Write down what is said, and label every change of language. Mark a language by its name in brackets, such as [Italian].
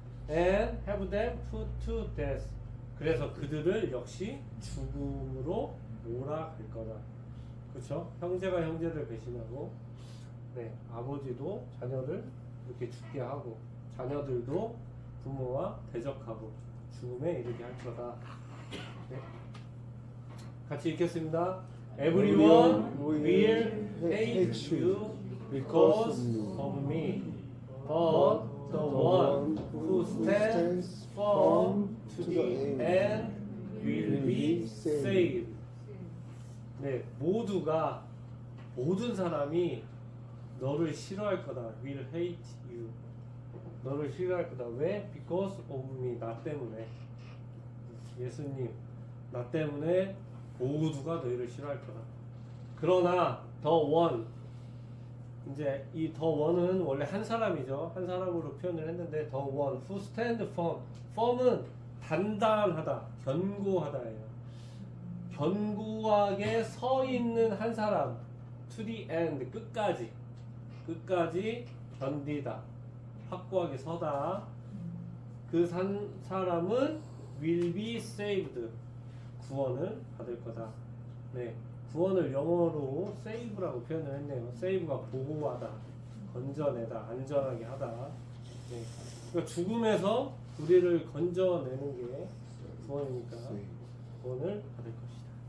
[English] and have them put to death, [Korean] 그래서 그들을 역시 죽음으로 몰아갈 거다. 그렇죠? 형제가 형제를 배신하고, 네, 아버지도 자녀를 이렇게 죽게 하고, 자녀들도 부모와 대적하고 죽음에 이르게 할 거다. 네. 같이 읽겠습니다. [English] Everyone will hate you because of me, but the one who stands firm to the end will be saved. [Korean] 네, 모든 사람이 너를 싫어할 거다. [English] will hate you. [Korean] 너를 싫어할 거다. 왜? [English] Because of me. [Korean] 나 때문에. 예수님, 나 때문에 모두가 너희를 싫어할 거다. 그러나 the one, 이제 이 the one은 원래 한 사람이죠. 한 사람으로 표현을 했는데 [English] the one who stand firm. [Korean] firm은 단단하다, 견고하다예요. 견고하게 서 있는 한 사람. [English] to the end, [Korean] 끝까지 견디다. 확고하게 서다. 그 사람은 [English] will be saved. [Korean] 구원을 받을 거다. 네, 구원을 영어로 save라고 표현을 했네요. save가 보호하다, 건져내다, 안전하게 하다. 네. 그러니까 죽음에서 우리를 건져내는 게 구원이니까 구원을 받을 것이다.